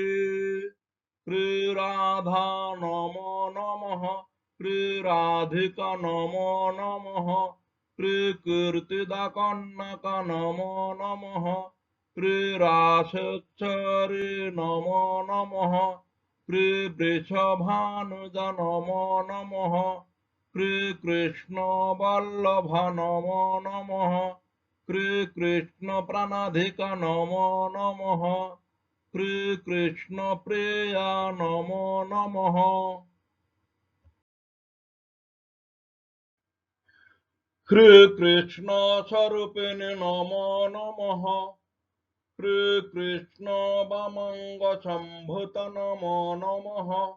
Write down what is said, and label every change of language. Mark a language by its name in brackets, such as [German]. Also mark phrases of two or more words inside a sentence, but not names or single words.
[Sanskrit] শ্রীরাধা নমো নমঃ, শ্রীরাধিকা নমো নমঃ, শ্রীকীর্তিদা কন্যক নমো নমঃ, শ্রীরাসেশ্বরী নমো নমঃ, শ্রীবৃষভানুজ নমো নমঃ, শ্রীকৃষ্ণ বল্লভ নমো নমঃ, শ্রীকৃষ্ণ প্রাণাধিক নমো নমঃ, শ্রীকৃষ্ণ প্রিয়া নমো নমঃ। শ্রীকৃষ্ণ স্বরূপিণী নমো নমঃ, শ্রীকৃষ্ণ বামঙ্গ সম্ভূত নমো নমঃ,